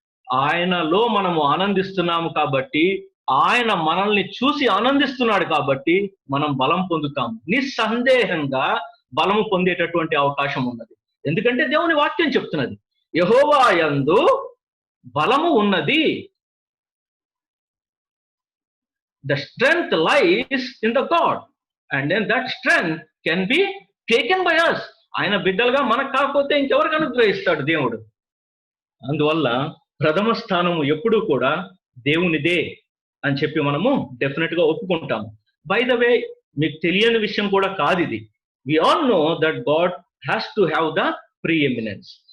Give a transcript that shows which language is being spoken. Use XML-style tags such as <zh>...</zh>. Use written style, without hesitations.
<te>ఆయనలో మనము ఆనందిస్తున్నాము కాబట్టి, ఆయన మనల్ని చూసి ఆనందిస్తున్నాడు కాబట్టి మనం బలం పొందుతాము. నిస్సందేహంగా బలము పొందేటటువంటి అవకాశం ఉన్నది. ఎందుకంటే దేవుని వాక్యం చెప్తున్నది, యెహోవా యందు బలము ఉన్నది.</te> <en>The strength lies in the God, and then that strength can be taken by us.</en> <te>ఆయన బిడ్డలుగా మనకు కాకపోతే ఇంకెవరికి అనుగ్రహిస్తాడు దేవుడు? అందువల్ల ప్రథమ స్థానము ఎప్పుడూ కూడా దేవునిదే అని చెప్పి మనము డెఫినెట్ గా ఒప్పుకుంటాము.</te> <en>by the way,</en> <te>మీకు తెలియని విషయం కూడా కాదు ఇది.</te> <en>We all know that God has to have the preeminence.</en>